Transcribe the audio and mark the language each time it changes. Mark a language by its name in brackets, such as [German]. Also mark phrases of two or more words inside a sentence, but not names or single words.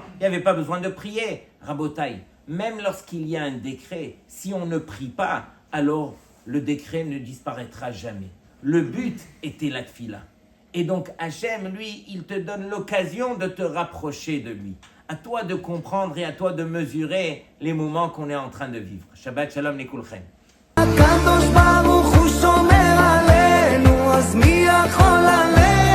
[French] Il n'y avait pas besoin de prier. Rabotai, même lorsqu'il y a un décret, si on ne prie pas, alors le décret ne disparaîtra jamais. Le but était la tfila. Et donc Hachem, lui, il te donne l'occasion de te rapprocher de lui. À toi de comprendre et à toi de mesurer les moments qu'on est en train de vivre. [Hebrew] שבת שלום לכולכם. הקדוש ברוך הוא שומר עלינו, אז מי יכול עלינו?